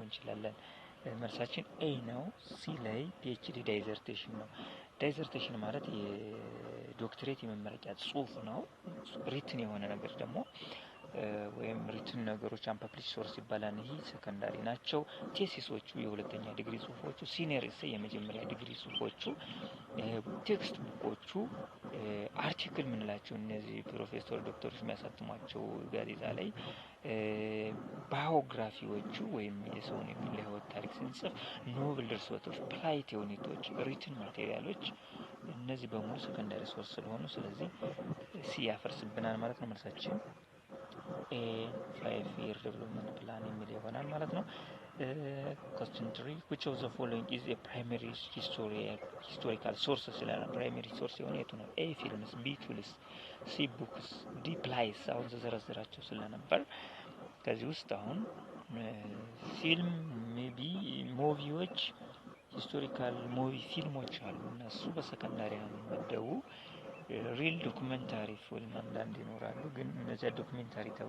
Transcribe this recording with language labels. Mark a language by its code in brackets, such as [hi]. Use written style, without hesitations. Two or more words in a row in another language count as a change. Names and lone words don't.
[am] እንችላለን። መልሳችን ኤ ነው። ሲ ላይ PhD ዳይዘርቴሽን ነው። ዳይዘርቴሽን ማለት የዶክትሬት የመመረቂያ ጽሁፍ ነው። ሪትን የሆነ ነገር ደግሞ ወይም ሪትን ነገሮች [en] unpublished source [am] ይባላል። ይሄ ሰከንዳሪ ናቸው። ቴሲሶቹ የሁለተኛ ዲግሪ ጽሁፎቹ፣ [en] senior essay [am] የመጀመሪያ ዲግሪ ጽሁፎቹ፣ ቴክስት ቡኮቹ፣ አርቲክል ምንላቸው እነዚህ ፕሮፌሰር ዶክተሮች የሚያሳትሟቸው ጋዜጣ ላይ ባዮግራፊዎቹ ወይም የሰውን የህይወት ታሪክ ስንጽፍ ኖቨል ድርሰቶች፣ ፕላይት ዩኒቶች፣ [en] written materials [am] እነዚህ በሙሉ [en] secondary source [am] ስለሆኑ ስለዚህ ሲ ያፈርስብናል ማለት ነው። መልሳችን ኤ [en] 5-year development plan [am] የሚል ይሆናል ማለት ነው። [en] question 3 which of the following is a primary historical source [am] ይላል። [en] primary source [am] የሆነ የቱ ነው? [en] A films፣ B tools፣ C books፣ D plays። [am] አሁን ተዘረዝራቸው ስለነበር ከዚህ ውስጥ አሁን [en] film maybe movies historical movie [am] ፊልሞች አሉ እነሱ በሰከንዳሪ መደቡ። [en] real documentary film [am] አንዳንድ ይኖራሉ ግን እነዚያ ዶክመንታሪ ተብሎ